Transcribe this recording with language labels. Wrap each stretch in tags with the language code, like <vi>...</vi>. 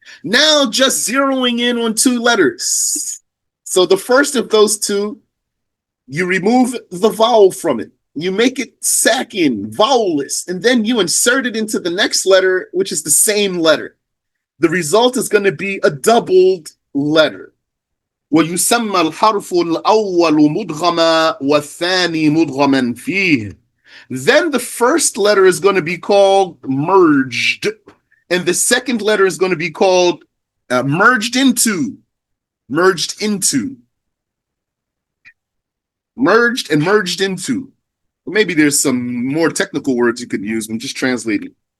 <en>Now just zeroing in on two letters. So the first of those two, you remove the vowel from it. You make it sakin, vowelless, and then you insert it into the next letter, which is the same letter. The result is going to be a doubled letter.</en> <ar>ويسمى الحرف الأول مدغما والثاني مدغما فيه.</ar> <en>Then the first letter is going to be called merged, and the second letter is going to be called merged into. Merged into. Merged and merged into. Maybe there's some more technical words you could use when just translating.</en>